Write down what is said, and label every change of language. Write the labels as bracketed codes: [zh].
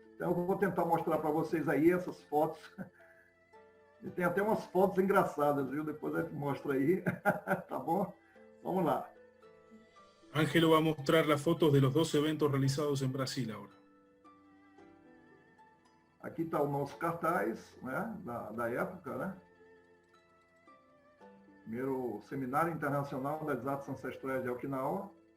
[pt] Então eu vou tentar mostrar para vocês aí essas fotos. E tem até umas fotos engraçadas, viu? Depois a gente mostra aí, tá bom? Vamos lá. [es] Ángelo va a mostrar las fotos de los dos eventos realizados en Brasil ahora. [pt] Aqui está o nosso cartaz, né, da época, né? Primeiro Seminário Internacional das Artes Ancestrais de Okinawa.